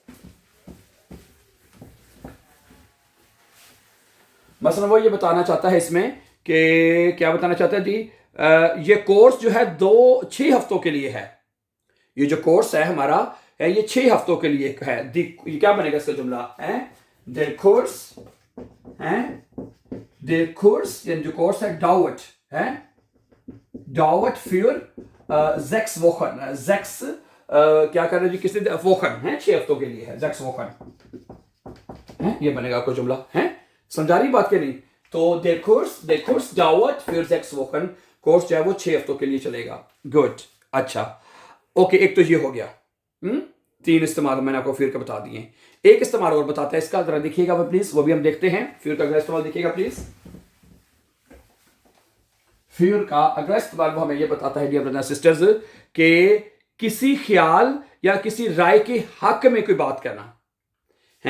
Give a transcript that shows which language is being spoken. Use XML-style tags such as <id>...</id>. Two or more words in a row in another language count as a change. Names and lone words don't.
<hi>मसलन वो ये बताना चाहता है इसमें कि क्या बताना चाहता है जी, ये कोर्स जो है 6 हफ्तों के लिए है। ये जो कोर्स है हमारा है, ये 6 हफ्तों के लिए है। ये क्या बनेगा इसका जुमला है?</hi> <de>der Kurs</de> <hi>है,</hi> <de>der Kurs,</de> <hi>यानी जो कोर्स है dauert है,</hi> <de>dauert für 6 Wochen,</de> <hi>6 क्या कर रहे जी, किसी Wochen है, 6 हफ्तों के लिए है, 6 Wochen है। ये बनेगा आपका जुमला है। समझा रही बात के नहीं? तो</hi> <de>der Kurs dauert für 6 Wochen,</de> <hi>कोर्स जो है वो 6 हफ्तों के लिए चलेगा। गुड, अच्छा, ओके, एक तो ये हो गया। 3 इस्तेमाल मैंने आपको फिर का बता दिए। एक इस्तेमाल और बताता है इसका, जरा देखिएगा प्लीज, वो भी हम देखते हैं। फिर का अगला इस्तेमाल देखिएगा प्लीज। फिर का अगला इस्तेमाल वो हमें ये बताता है</hi> <en>dear brothers sisters</en> <hi>कि किसी ख्याल या किसी राय के हक में कोई बात करना है।</hi>